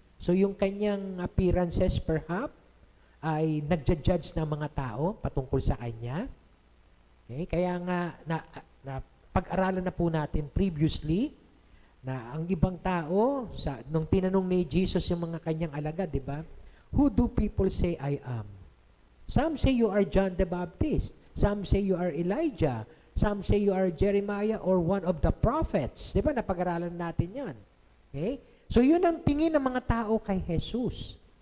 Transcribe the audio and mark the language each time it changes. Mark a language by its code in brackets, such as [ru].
[tl] So, yung kanyang appearances perhaps ay nagja-judge ng mga tao patungkol sa kanya. Okay? Kaya nga, pag-aralan na po natin previously, na ang ibang tao, nung tinanong ni Jesus yung mga kanyang alagad, di ba? [en] Who do people say I am? Some say you are John the Baptist. Some say you are Elijah. Some say you are Jeremiah or one of the prophets. [tl] Di ba? Napag-aralan natin yan. Okay? So, yun ang tingin ng mga tao kay Jesus.